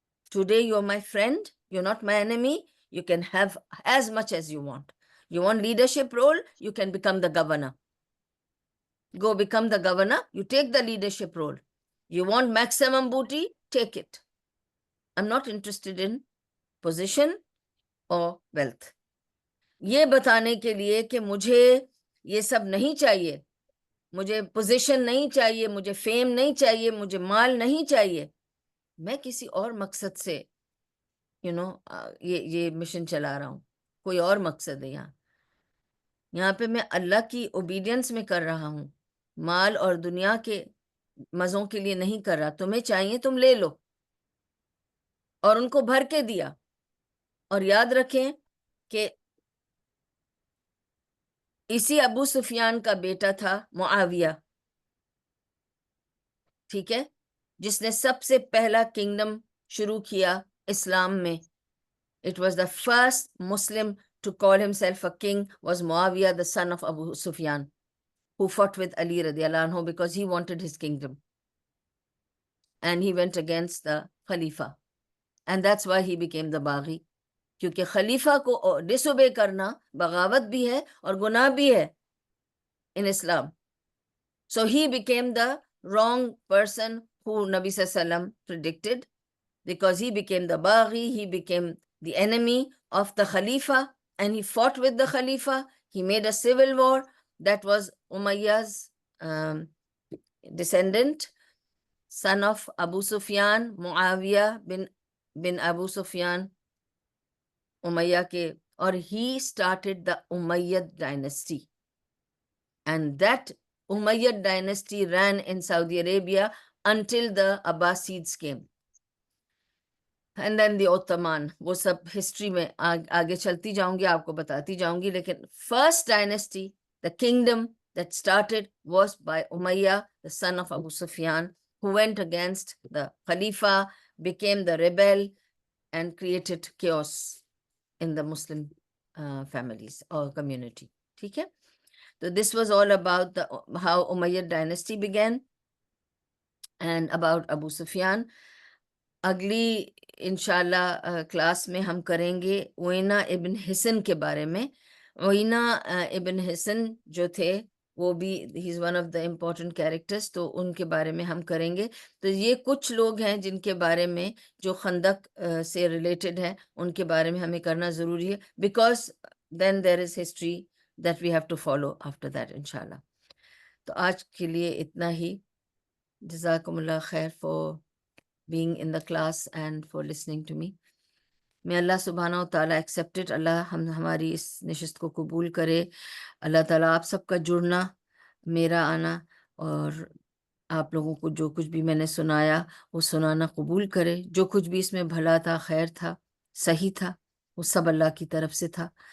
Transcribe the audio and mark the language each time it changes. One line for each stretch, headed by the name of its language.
English: Today you're my friend, you're not my enemy, you can have as much as you want. You want leadership role, you can become the governor. Go become the governor, you take the leadership role. You want maximum booty, take it. I'm not interested in position or wealth.
Urdu: یہ بتانے کے لیے کہ مجھے یہ سب نہیں چاہیے, مجھے پوزیشن نہیں چاہیے, مجھے فیم نہیں چاہیے, مجھے مال نہیں چاہیے, میں کسی اور مقصد سے یہ مشن چلا رہا ہوں. کوئی اور مقصد ہے یہاں پہ میں اللہ کی اوبیڈینس میں کر رہا ہوں, مال اور دنیا کے مزوں کے لیے نہیں کر رہا. تمہیں چاہیے تم لے لو. اور ان کو بھر کے دیا. اور یاد رکھیں کہ اسی ابو سفیان کا بیٹا تھا معاویہ, ٹھیک ہے, جس نے سب سے پہلا کنگڈم شروع کیا اسلام میں.
English: It was the first Muslim to call himself a king was Muawiyah, the son of Abu Sufyan, who fought with Ali radiallahu anhu because he wanted his kingdom. And he went against the Khalifa. And that's why he became the Baghi.
Urdu: کیونکہ خلیفہ کو ڈس obey کرنا بغاوت بھی ہے اور گناہ بھی ہے
English: in Islam. So he became the wrong person who Nabi Sallallahu Alaihi Wasallam predicted, because he became the Baghi, he became the enemy of the Khalifa, and he fought with the Khalifa. He made a civil war. That was Umayyah's descendant, son of Abu Sufyan, Muawiyah bin Abu Sufyan, Umayyah ke, or he started the Umayyad dynasty. And that Umayyad dynasty ran in Saudi Arabia until the Abbasids came. And then the Ottoman,
Urdu: وہ سب history میں آگے چلتی جاؤں گی, آپ کو بتاتی جاؤں گی.
English: لیکن first dynasty, the kingdom that started was by Umayyah, the son of Abu Sufyan, who went against the Khalifa, became the rebel, and created chaos in the Muslim families or community.
Urdu: ٹھیک ہے.
English: So this was all about how Umayyad dynasty began and about Abu Sufyan.
Urdu: اگلی انشاءاللہ class میں ہم کریں گے اوینا ابن حسن کے بارے میں. اوینا ابن حسن جو تھے وہ بھی
English: he is one of the important characters,
Urdu: تو ان کے بارے میں ہم کریں گے. تو یہ کچھ لوگ ہیں جن کے بارے میں جو خندق سے ریلیٹڈ ہیں، ان کے بارے میں ہمیں کرنا ضروری ہے،
English: because then there is history that we have to follow after that
Urdu: انشاءاللہ. تو آج کے لیے اتنا ہی.
English: جزاکم اللہ خیر for being in the class and for listening to me.
Urdu: میں اللہ سبحانہ و تعالیٰ ایکسیپٹڈ، اللہ ہماری اس نشست کو قبول کرے. اللہ تعالیٰ آپ سب کا جڑنا، میرا آنا، اور آپ لوگوں کو جو کچھ بھی میں نے سنایا وہ سنانا قبول کرے. جو کچھ بھی اس میں بھلا تھا، خیر تھا، صحیح تھا، وہ سب اللہ کی طرف سے تھا.